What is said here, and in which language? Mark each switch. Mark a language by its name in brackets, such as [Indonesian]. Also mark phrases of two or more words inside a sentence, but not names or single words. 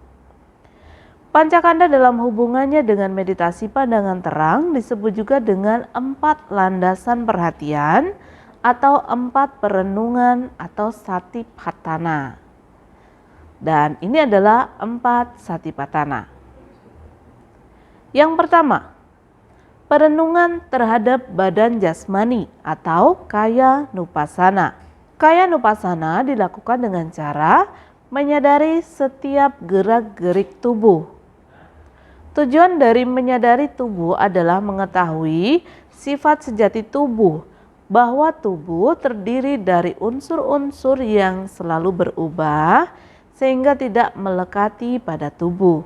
[Indonesian] Pancakanda dalam hubungannya dengan meditasi pandangan terang disebut juga dengan 4 landasan perhatian atau 4 perenungan atau satipatthana. Dan ini adalah 4 satipatthana. Yang pertama, perenungan terhadap badan jasmani atau [Pali] kaya nupassana. Kaya nupassana [Indonesian] dilakukan dengan cara menyadari setiap gerak-gerik tubuh. Tujuan dari menyadari tubuh adalah mengetahui sifat sejati tubuh, bahwa tubuh terdiri dari unsur-unsur yang selalu berubah sehingga tidak melekati pada tubuh.